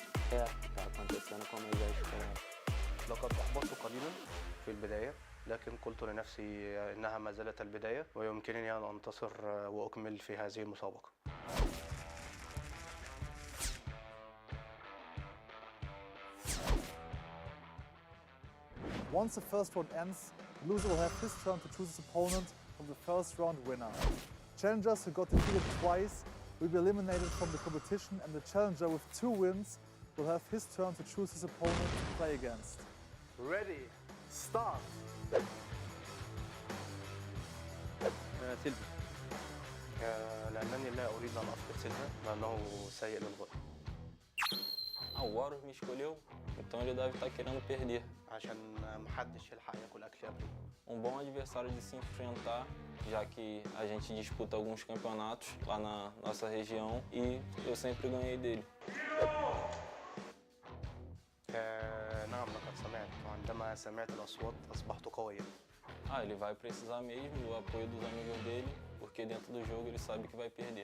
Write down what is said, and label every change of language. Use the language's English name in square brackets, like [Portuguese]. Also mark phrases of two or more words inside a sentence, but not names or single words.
[Portuguese] tá acontecendo como eu já esperava. [Arabic] لقد أحبطت قليلا في البداية، لكن قلت لنفسي إنها ما زالت البداية ويمكنني أن أنتصر وأكمل في هذه المسابقة. [English] Once the first round ends, the loser will have his turn to choose his opponent from the first round winner. Challengers who got defeated twice will be eliminated from the competition, and the challenger with 2 wins will have his turn to choose his opponent to play against. Ready, start! [Arabic] سيلفي. لأنني لا أريد أن أفقد سيلفا لأنه سيء للغاية. [Portuguese] O Warriors me escolheu, então ele deve estar querendo perder. [Arabic] عشان محدش يلحق ياكل أكل قبلي. [Portuguese] Bom adversário de se enfrentar, já que a gente disputa alguns campeonatos lá na nossa região e eu sempre ganhei dele. [Arabic] نعم لقد سمعت، وعندما سمعت الأصوات أصبحت قويا. [Portuguese] Ele vai precisar mesmo do apoio dos amigos dele, porque dentro do jogo ele sabe que vai perder.